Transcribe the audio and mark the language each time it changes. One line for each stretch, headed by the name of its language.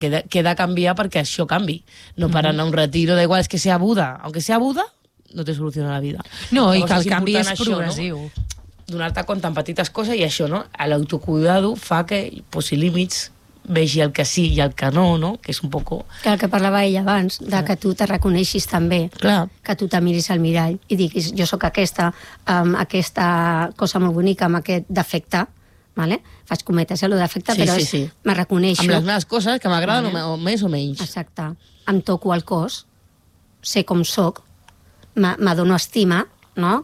Catalan: que de canviar perquè això canvi. No per anar a un retiro, d'igual, és que sea Buda.
Spanish: Aunque sea Buda, no te soluciona la vida.
Catalan: No, llavors, i que el canvi és progressiu. No? Donar-te compte en petites coses i això, no? L'autocuidado fa que posi límits, vegi el que sí i el que no, no? Que és un poco... El que parlava ella abans, de que tu te reconeixis també. Clar. Que tu te miris al mirall i diguis, jo sóc aquesta, amb aquesta cosa molt bonica, amb aquest defecte. Vale? Faig cometes, el defecte, sí, però sí, sí. Me reconeixo. Amb les meves coses, que m'agraden més o menys. Exacte. Em toco el cos, sé com sóc, m'adono estima, no?